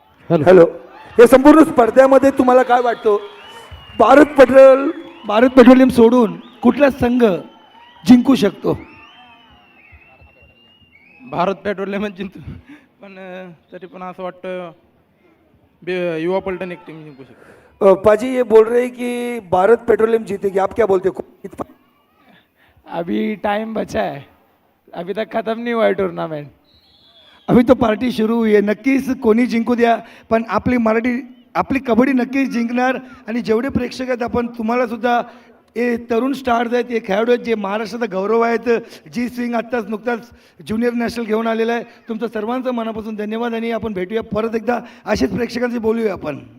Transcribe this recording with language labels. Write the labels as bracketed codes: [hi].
[mr] Hello, या संपूर्ण स्पर्धेमध्ये तुम्हाला काय वाटतं, भारत पेट्रोलियम सोडून कुठला संघ जिंकू शकतो? भारत पेट्रोलियम जिंकतो, पण तरी पण असं वाटतं युवा पलटन एक टीम जिंकू शकतो. [hi] पाजी ये बोल रहे हैं कि भारत पेट्रोलियम जीतेगी, आप क्या बोलते हो? अभी टाइम बचा है, अभी तक खत्म नहीं हुआ है टूर्नामेंट. अभी तो पार्टी [mr] सुरू हुई आहे. नक्कीच कोणी जिंकू द्या, पण आपली कबड्डी नक्कीच जिंकणार. आणि जेवढे प्रेक्षक आहेत, आपण तुम्हाला सुद्धा हे तरुण स्टार्स आहेत, हे खेळाडू आहेत, जे महाराष्ट्राचा गौरव आहेत. जीत सिंग आत्ताच नुकताच ज्युनियर नॅशनल घेऊन आलेला आहे. तुमचं सर्वांचं मनापासून धन्यवाद आणि आपण भेटूया परत एकदा, असेच प्रेक्षकांशी बोलूया आपण.